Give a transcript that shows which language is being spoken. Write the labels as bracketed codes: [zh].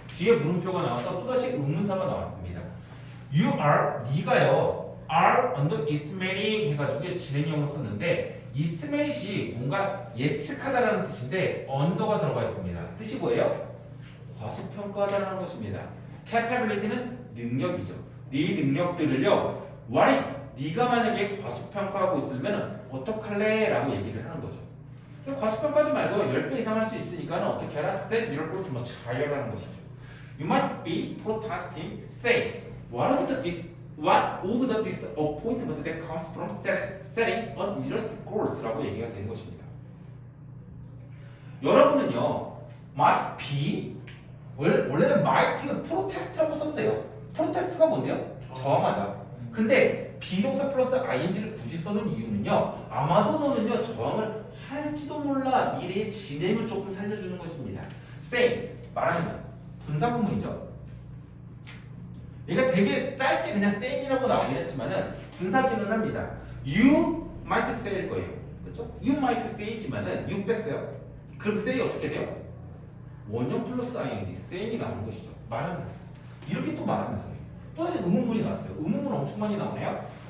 [ko] 뒤에 물음표가 나와서 또다시 의문사가 나왔습니다. [en] You are, [ko] 네가요 are underestimating 해가지고 진행형으로 썼는데 estimate이 뭔가 예측하다라는 뜻인데 under가 들어가 있습니다. 뜻이 뭐예요? 과소평가하다라는 것입니다. capability는 능력이죠. 네 능력들을요 [en] what if [ko] 네가 만약에 과소평가하고 있으면 어떡할래? 라고 얘기를 하는 거죠. 과소평가하지 말고 10배 이상 할 수 있으니까 어떻게 하라? [en] set your goals much higher [ko] 라는 것이죠. [en] You might be protesting, say what of the disappointment that comes from setting unrealistic goals [ko] 라고 얘기가 되는 것입니다. 여러분은요 might be 원래는 might는 protest라고 썼대요. protest가 뭔데요? 저항하다. 근데 비동사 플러스 ing를 굳이 써놓은 이유는요 아마도 너는요 저항을 할지도 몰라 미래의 진행을 조금 살려주는 것입니다. say 말하면서 분사구문이죠. 얘가 되게 짧게 그냥 say이라고 나오긴 했지만은 분사기는 합니다. [en] You might say일 거예요. [ko] 그렇죠? [en] You might say지만은 you [ko] 뺐어요. 그럼 say 어떻게 돼요? 원형 플러스 ing say이 나오는 것이죠. 말하면서 이렇게 또 말하면서 또다시 의문문이 나왔어요. 의문문 엄청 많이 나오네요.